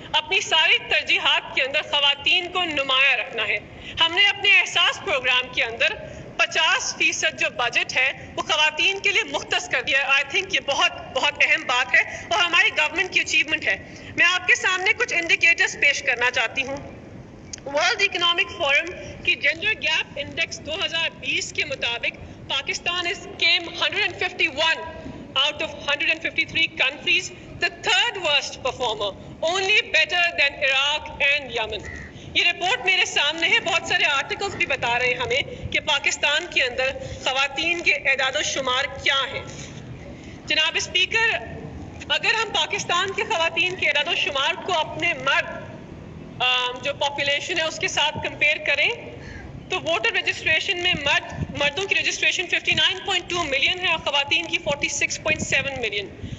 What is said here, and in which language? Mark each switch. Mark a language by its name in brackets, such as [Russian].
[Urdu] اپنی ساری ترجیحات کے اندر خواتین کو نمایاں رکھنا ہے. ہم نے اپنے احساس پروگرام کے اندر 50% جو بجٹ ہے وہ خواتین کے لیے مختص کر دیا ہے. آئی تھنک یہ بہت بہت اہم بات ہے اور ہماری گورنمنٹ کی اچیومنٹ ہے. میں آپ کے سامنے کچھ انڈیکیٹرز پیش کرنا چاہتی ہوں. ورلڈ اکنامک فورم کی جینڈر گیپ انڈیکس 2020 کے مطابق Pakistan [English] came 151 out of 153 countries, the third worst performer, only better than Iraq and Yemen. [Urdu] یہ رپورٹ میرے سامنے ہے. بہت سارے آرٹیکلز بھی بتا رہے ہیں ہمیں کہ پاکستان کے اندر خواتین کے اعداد و شمار کیا ہیں. جناب اسپیکر، اگر ہم پاکستان کے خواتین کے اعداد و شمار کو اپنے مرد جو پاپولیشن ہے اس کے ساتھ کمپیئر کریں تو ووٹر رجسٹریشن میں مردوں کی رجسٹریشن 59.2 ملین ہے اور خواتین کی 46.7 ملین.